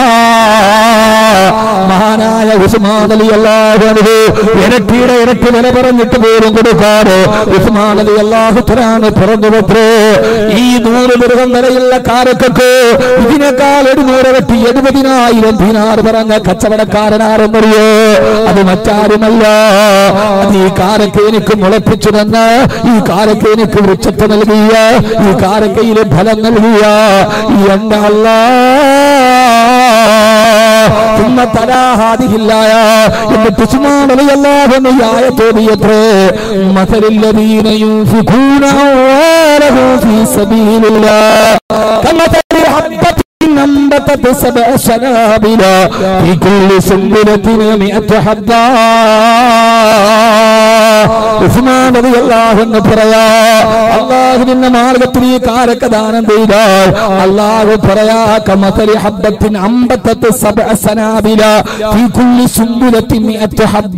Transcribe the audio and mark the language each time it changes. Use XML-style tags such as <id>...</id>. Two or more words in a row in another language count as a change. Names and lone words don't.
<ml>മഹാനായ ഉസ്മാൻ</ml> <ar>رضي الله عنه</ar> <ml>ഇരട്ടിയുടെ ഇരട്ടി വില പറഞ്ഞിട്ട് പോലും കൊടുക്കാറ് ഉസ്മാൻ</ml> <ar>رضي الله تعالى</ar> <ml>പറഞ്ഞുവത്രേ ഈ 100 ദിർഹം വരെയുള്ള കാരക്കക്ക് ഇതിനേക്കാൾ 700 ഇരട്ടി 70,000 ദീനാർ പറഞ്ഞ കച്ചവടക്കാരനാരെന്നറിയോ? അത് മറ്റാരുമല്ല, അത് ഈ കാരക്ക എനിക്ക് മുളപ്പിച്ചു തന്ന, ഈ കാരക്ക എനിക്ക് വൃക്ഷത്തെ നൽകിയ, ഈ കാരക്കയിലെ ഫലം നൽകിയ എന്റെ</ml> <ar>ثم تلا هذه الآية</ar> <ml>എന്നിട്ട് ഉസ്മാൻ റളിയല്ലാഹു അൻഹു ആയത്തോതിയത്രേ</ml> <ar>مثل الذين ينفقون أموالهم في سبيل الله كمثل حبة أنبتت 7 سنابل في كل سنبلة 100 حبة.</ar> <ml>ഉസ്മാൻ</ml> <ar>رضي الله عنه</ar> <ml>പറയാ അല്ലാഹുവിന്റെ മാർഗ്ഗത്തിൽ ഈ കാരക്ക ദാനം ചെയ്താൽ അല്ലാഹു പറയാ</ml> <ar>كمثل حبة أنبتت 7 سنابل في كل سنبلة 100 حبة.</ar>